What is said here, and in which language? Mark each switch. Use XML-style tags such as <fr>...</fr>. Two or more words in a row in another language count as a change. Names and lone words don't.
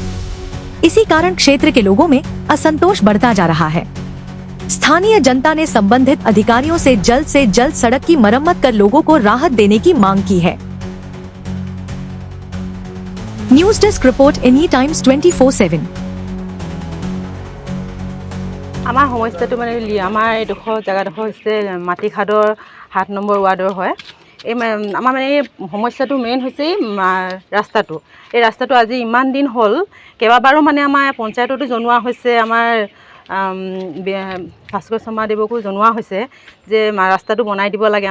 <hi>इसी कारण क्षेत्र के लोगों में असंतोष बढ़ता जा रहा है। स्थानीय जनता ने संबंधित अधिकारियों से जल्द सड़क की मरम्मत कर लोगों को राहत देने की मांग की है।</hi> <en>News desk report Any Times 24/7.</en> <as>আমাৰ সমস্যাটো মানে আমাৰ এইডোখৰ জেগাডোখৰ হৈছে মাটিখাদৰ 7 নম্বৰ ৱাৰ্ডৰ হয়। এই আমাৰ মানে এই সমস্যাটো মেইন হৈছে ৰাস্তাটো। এই ৰাস্তাটো আজি ইমান দিন হ'ল কেইবাবাৰো মানে আমাৰ পঞ্চায়ততো জনোৱা হৈছে, আমাৰ ভাস্কৰ শৰ্মাদেৱকো জনোৱা হৈছে যে ৰাস্তাটো বনাই দিব লাগে।</as>